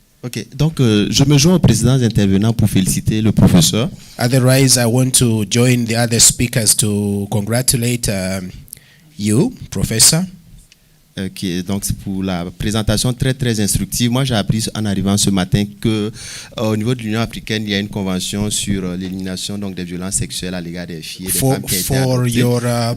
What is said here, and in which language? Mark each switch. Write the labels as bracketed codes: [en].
[fr] Ok, donc je me joins aux présidents intervenants pour féliciter le professeur. [en] Otherwise, I want to join the other speakers to congratulate you, Professor. [fr] Okay, donc c'est pour la présentation très instructive. Moi, j'ai appris en arrivant ce matin que au niveau de l'Union africaine, il y a une convention sur l'élimination donc des violences sexuelles à l'égard des filles et des femmes qui a été adoptée.